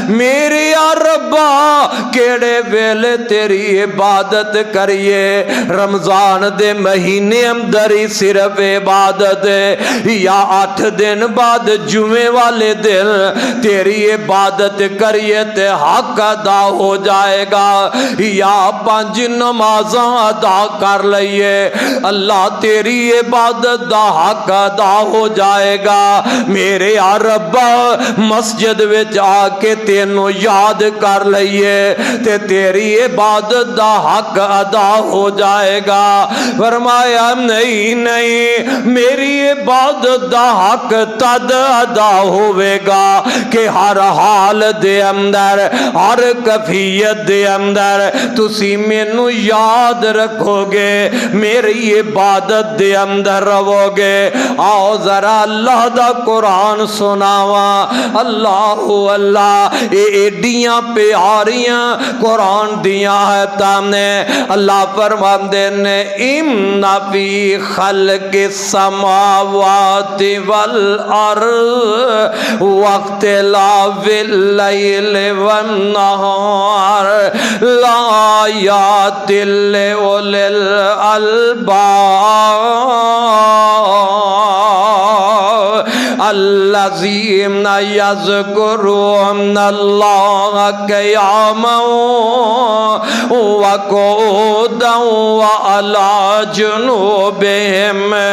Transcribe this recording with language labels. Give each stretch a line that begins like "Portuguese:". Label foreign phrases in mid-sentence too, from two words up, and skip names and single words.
Punjabi: میرے ربا کیڑے ویلے تیری عبادت کریے، رمضان دے مہینے اندر ہی صرف عبادت یا 8 دن بعد جمعے والے دن تیری عبادت کریے تے حق ادا ہو جائے گا، یا 5 نمازاں ادا کر لئیے اللہ تیری عبادت دا حق ادا ہو جائے گا۔ میرے ربا مسجد وچ آ کے تینوں یاد کر لئیے تے تیری عبادت دا حق ادا ہو جائے گا۔ فرمایا نہیں میری عبادت دا حق تد ادا ہوئے گا کہ ہر حال دے اندر ہر کیفیت دے اندر تسی مینوں یاد رکھو گے، میری عبادت دے اندر رہو گے۔ آؤ ذرا اللہ دا قرآن سناواں۔ اللہ اللہ ایڈیاں پیاریاں قرآن دیاں آیتاں نے۔ اللہ فرماندے نے
Arabic: ان فی خلق السماوات والارض واختلاف اللیل والنہار لآیات لأولی الالباب الذین یذکرون اللہ قیاما وقعودا وعلی جنوبہم